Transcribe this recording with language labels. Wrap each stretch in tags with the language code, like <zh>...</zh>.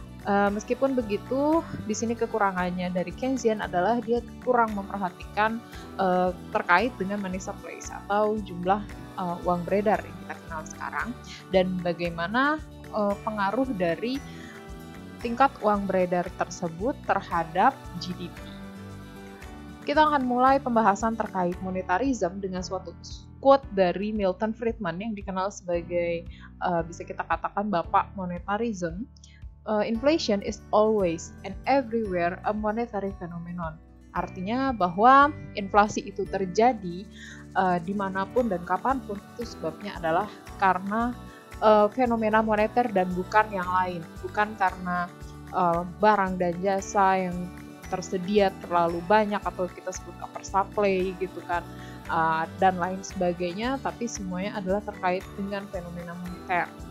<id>Meskipun begitu, di sini kekurangannya dari Keynesian adalah dia kurang memperhatikan terkait dengan money supply atau jumlah uang beredar yang kita kenal sekarang, dan bagaimana pengaruh dari tingkat uang beredar tersebut terhadap GDP. Kita akan mulai pembahasan terkait monetarism dengan suatu quote dari Milton Friedman yang dikenal sebagai bisa kita katakan bapak monetarism.</id> <en>Inflation is always and everywhere a monetary phenomenon.</en> <id>Artinya bahwa inflasi itu terjadi dimanapun dan kapanpun, itu sebabnya adalah karena fenomena moneter dan bukan yang lain. Bukan karena barang dan jasa yang tersedia terlalu banyak atau kita sebut oversupply gitu kan, dan lain sebagainya, tapi semuanya adalah terkait dengan fenomena moneter.</id>